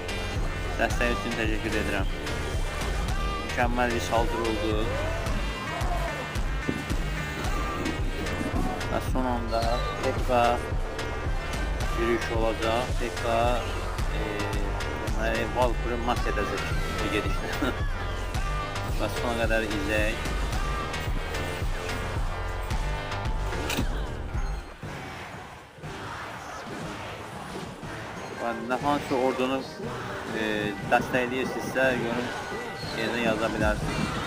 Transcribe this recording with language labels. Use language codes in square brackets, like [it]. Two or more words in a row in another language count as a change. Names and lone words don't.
[az] Dəstəyi [tr] için teşekkür ederim. Mükemmel bir saldırı oldu. Ve son anda tekrar yürüyüş olacak. Tekrar Valkyr'ı mat edecek [az] bu gedişdə. Və sona qədər izləyək. Və nə hansı ordunu dəstəkləyirsinizsə [tr] yorum yerine [az] yaza bilərsiniz.